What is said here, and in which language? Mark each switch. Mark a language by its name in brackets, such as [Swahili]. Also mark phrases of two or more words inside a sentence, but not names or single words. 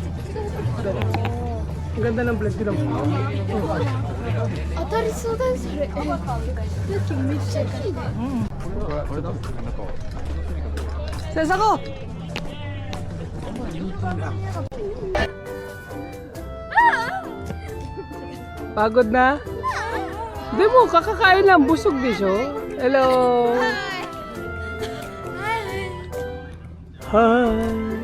[Filipino] Ang ganda ng blend, tira mo. [Japanese] 当たりそうだよそれ。だってめっちゃいいね。 [Filipino] Sesa ko! Pagod na? Hindi mo, kakakain lang, busog din siya. [English] Hello! Hi!